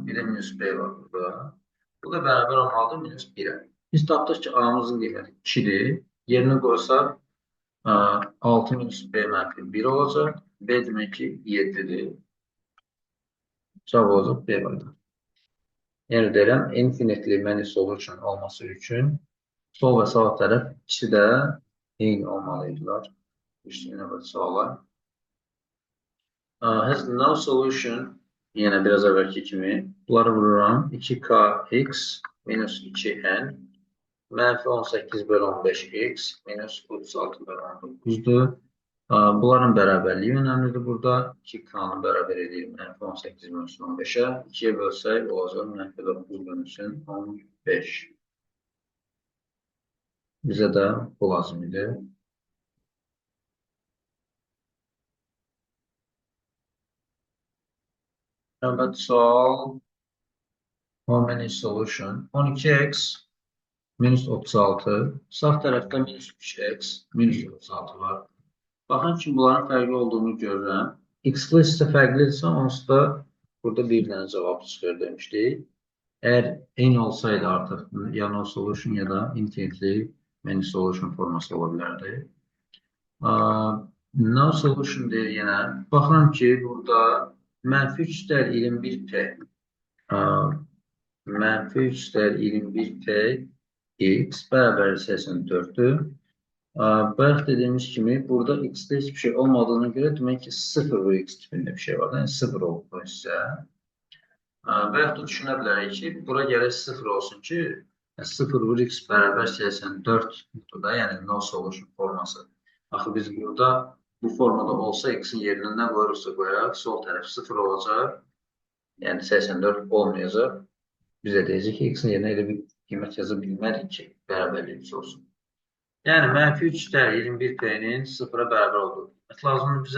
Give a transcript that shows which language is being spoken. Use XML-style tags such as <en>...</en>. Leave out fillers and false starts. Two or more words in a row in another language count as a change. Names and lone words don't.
<az>Bir də minus B var burada. Bu da bərabər olmalıdır minus 1-ə. Biz tapdıq ki, A-mızın qiyməti 2-dir. Yerinə qoysaq 6 minus B mənfi 1 olacaq. B demək ki 7'dir. Cavab olacaq B variantı. Yəni deyirəm,</az> <en>infinitely many solution</en> <az>olması üçün sol və sağ tərəf ikisi də eyni olmalıydılar. Üstünə və suala.</az> <en>Has no solution,</en> <az>yenə biraz əvvəlki kimi. Bunları vururam. 2kx minus 2n mənfi 18 bölü 15x minus 36 bölü 19'dur. Bunların bərabərliyi önemlidir burada. 2k'nı bərabər edir mənfi 18 bölünsün 15'ə. 2'yə bölsək olacaq mənfi 9 bölünsün 15. Bizə də bu lazım idi. Növbəti sual.</az> <en>How many solution? 12x minus 36.</en> <az>Sağ tərəfdə minus 3x minus 36 var. Baxın ki, bunların fərqli olduğunu görürəm. X-lı isə fərqlidirsə, onsuz da burada bir dənə cavab çıxır demişdik. Əgər eyni olsaydı artıq ya</az> <en>no solution</en> <az>ya da</az> <en>infinitely many solution</en> <az>forması ola bilərdi.</az> <en>No solution</en> <az>deyir yenə. Baxıram ki, burada mənfi 3 dər 21p mənfi 3 dər 21p x bərabər 84'dür. Bayaq dediyimiz kimi, burada x-də hiçbir şey olmadığına görə demək ki, 0 bu x tipində bir şey var. Yəni 0 oldu bu hissə. Və yaxud da düşünə bilərik ki, bura gərək 0 olsun ki, 0 vur x bərabər 84 da, yəni</az> <en>no solution</en> <az>forması. Axı biz burada bu formada olsa x-in yerinə nə qoyursa qoyaraq, sol tərəf 0 olacaq, yəni 84 olmayacaq. Biz də deyəcək ki, x-in yerinə elə bir qiymət yaza bilmərik ki, bərabərlik olsun. Yəni, mənfi 3 dər 21p-nin 0-a bərabər olduğunu lazımdır bizə.</az>